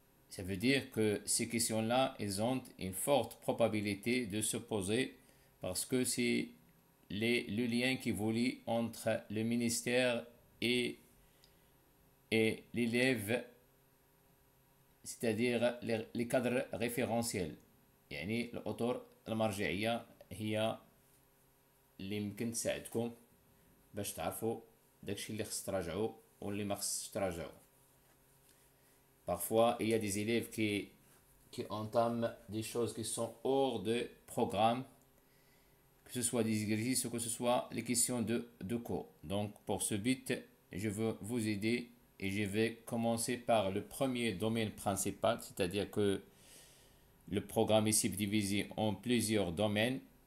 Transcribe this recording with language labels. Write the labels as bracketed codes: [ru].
[fr] Ça veut dire que ces questions-là, elles ont une forte probabilité de se poser parce que c'est le lien qui vous lie entre le ministère et l'élève, c'est-à-dire les cadres référentiels. [ar] يعني الأطر المرجعية هي اللي ممكن تساعدكم باش تعرفوا داكشي اللي خص تراجعوا واللي ما خصش تراجعوا. [fr] Parfois, il y a des élèves qui entament des choses qui sont hors de programme, que ce soit des exercices ou que ce soit les questions de cours. Donc, pour ce but, je veux vous aider et je vais commencer par le premier domaine principal, c'est-à-dire que le programme est subdivisé en plusieurs domaines.